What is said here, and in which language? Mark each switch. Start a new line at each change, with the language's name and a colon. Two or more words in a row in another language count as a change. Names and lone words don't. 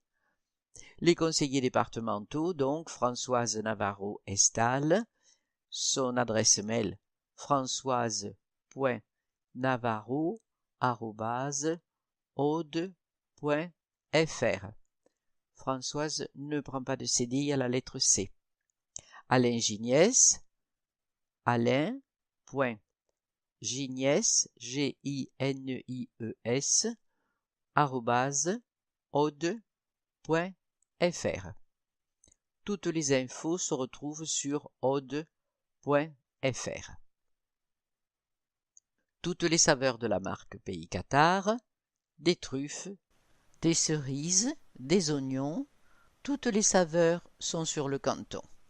French: Les conseillers départementaux, donc Françoise Navarro-Estal, son adresse mail françoise.navarro@aude.fr. Françoise ne prend pas de CDI à la lettre C. Alain Giniès, alain.ginies, Ginies, @aude.fr. Toutes les infos se retrouvent sur aude.fr. Toutes les saveurs de la marque Pays Cathare, des truffes, des cerises, des oignons, toutes les saveurs sont sur le canton.